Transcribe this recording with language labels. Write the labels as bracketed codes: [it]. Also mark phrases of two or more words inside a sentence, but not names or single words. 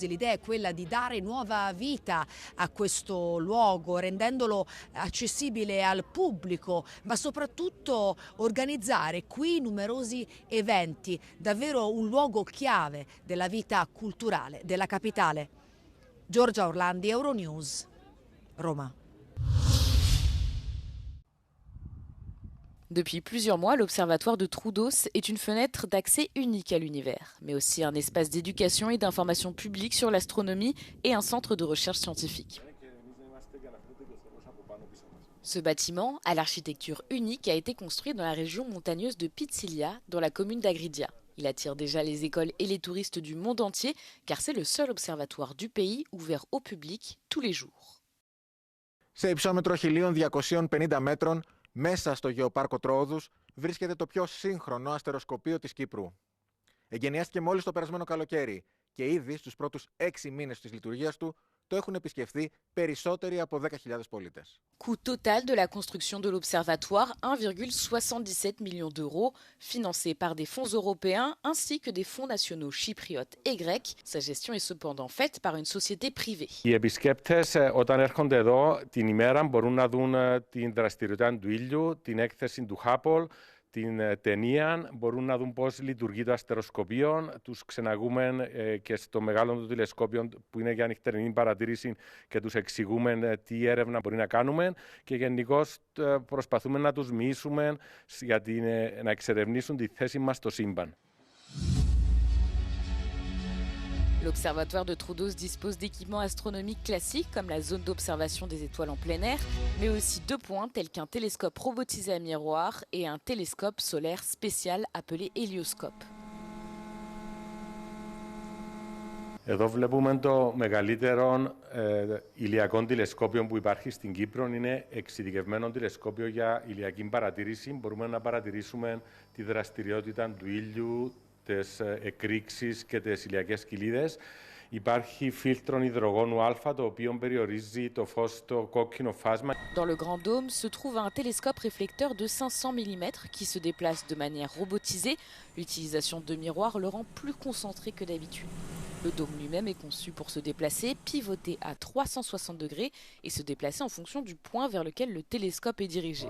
[it] L'idea è quella di dare nuova vita a questo luogo rendendolo accessibile al pubblico, ma soprattutto organizzare qui numerosi eventi, davvero un luogo chiave della vita culturale della capitale. Giorgia Orlandi, Euronews. Roma. [fr] Depuis plusieurs mois, l'Observatoire de Troodos est une fenêtre d'accès unique à l'univers, mais aussi un espace d'éducation et d'information publique sur l'astronomie et un centre de recherche scientifique. Ce bâtiment, à l'architecture unique, a été construit dans la région montagneuse de Pitsilia, dans la commune d'Agridia. Il attire déjà les écoles et les touristes du monde entier, car c'est le seul observatoire du pays ouvert au public tous les jours. [el] Σε υψόμετρο 1.250 μέτρων, μέσα στο γεωπάρκο Τρόοδους, βρίσκεται το πιο σύγχρονο αστεροσκοπείο της Κύπρου. Εγκαινιάστηκε μόλις το περασμένο καλοκαίρι και ήδη στους πρώτους 6 μήνες της λειτουργίας του το έχουν επισκεφθεί περισσότεροι από 10.000 πολίτες. [fr] Coût total de la construction de l'observatoire, 1,77 million d'euros, financé par des fonds européens ainsi que des fonds nationaux chypriotes et grecs. Sa gestion est cependant faite par une société privée. [el] Οι επισκέπτες όταν έρχονται εδώ την ημέρα μπορούν να δουν την δραστηριότητα του ήλιου, την έκθεση του Hubble, την ταινία, μπορούν να δουν πώς λειτουργεί το αστεροσκοπείο, τους ξεναγούμε και στο μεγάλο του τηλεσκόπιο που είναι για νυχτερινή παρατήρηση και τους εξηγούμε τι έρευνα μπορεί να κάνουμε και γενικώς προσπαθούμε να τους μοιήσουμε γιατί να εξερευνήσουν τη θέση μας στο σύμπαν. [fr] L'observatoire de Troodos dispose d'équipements astronomiques classiques comme la zone d'observation des étoiles en plein air, mais aussi deux points tels qu'un télescope robotisé à miroir et un télescope solaire spécial appelé hélioscope. [el] Εδώ βλέπουμε το μεγαλύτερο ηλιακό τηλεσκόπιο που υπάρχει στην Κύπρο. Είναι εξειδικευμένο τηλεσκόπιο για ηλιακή παρατήρηση. Μπορούμε να παρατηρήσουμε τη δραστηριότητα του ήλιου, τις εκρήξεις και τις ηλιακές κοιλίδες. Υπάρχει φίλτρο υδρογόνου α, το οποίο περιορίζει το φως στο κόκκινο φάσμα. [fr] Dans le Grand Dôme se trouve un télescope réflecteur de 500 mm qui se déplace de manière robotisée. L'utilisation de miroirs le rend plus concentré que d'habitude. Le dôme lui-même est conçu pour se déplacer, pivoter à 360 degrés et se déplacer en fonction du point vers lequel le télescope est dirigé.